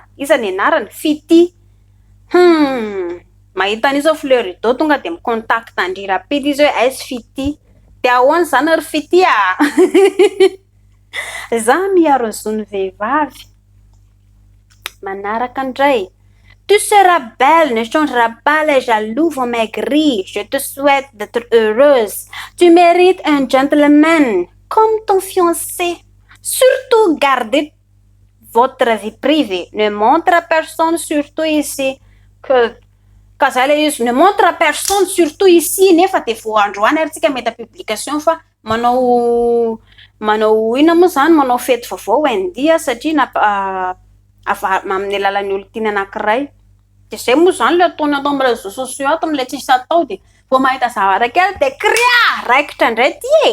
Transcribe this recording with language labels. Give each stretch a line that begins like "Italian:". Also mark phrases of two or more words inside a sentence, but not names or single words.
Malagasy: Iza ny anarany Fity. Mahita an'izao
French: fleur d'eau
Malagasy: tonga dia mikontakta Andry Rapide izy hoe aizy Fity. Dia ahoana zany ry Fity a. Za miaro azony vehivavy. Manaraka indray.
French: Tu seras belle, ne changera pas les jaloux vont maigrir. Je te souhaite d'être heureuse. Tu mérites un gentleman comme ton fiancé. Surtout gardez votre vie privée. Ne montre à personne, surtout ici, que ne montre à personne, surtout ici,
Malagasy: nefa dia vao androany ary tsika mety publication fa manao ina moa zany manao fety vaovao Wendy satria amin'ny alalan'ny olo tiana anankiray. Dia zay moa zany le ataony atao amin'ny
French: réseaux sociaux
Malagasy: ato amin'ilay tsisy atao dia vao mahita zavatra kely dia kria raikitra indray ty e.